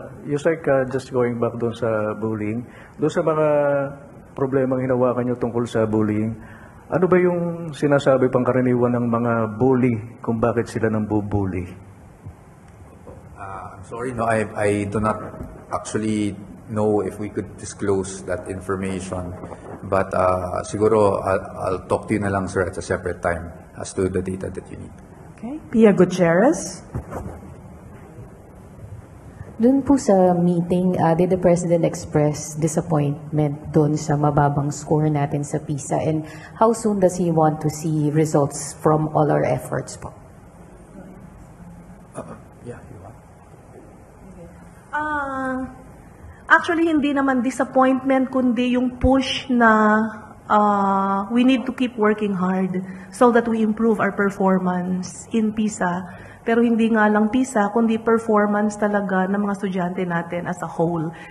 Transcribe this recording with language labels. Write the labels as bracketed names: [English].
[Filipino] Yusek, [English] just going back [Filipino] doon sa bullying, doon sa mga problemang hinawakan nyo tungkol sa bullying, ano ba yung sinasabi pangkaraniwan ng mga bully kung bakit sila nang bubully? [English] I'm sorry, no, I do not actually know if we could disclose that information. But [Filipino] siguro [English] I'll talk to you na lang, sir, at a separate time as to the data that you need. Okay. Pia Gutierrez. [Filipino] Doon po sa meeting, [English] did the President express disappointment [Filipino] doon sa mababang score natin sa PISA? [English] And how soon does he want to see results from all our efforts po? Yeah, you want? Actually, [Filipino] hindi naman disappointment, kundi yung push na [English] we need to keep working hard so that we improve our performance in PISA. [Filipino] Pero hindi nga lang PISA, kundi performance talaga ng mga estudyante natin [English] as a whole.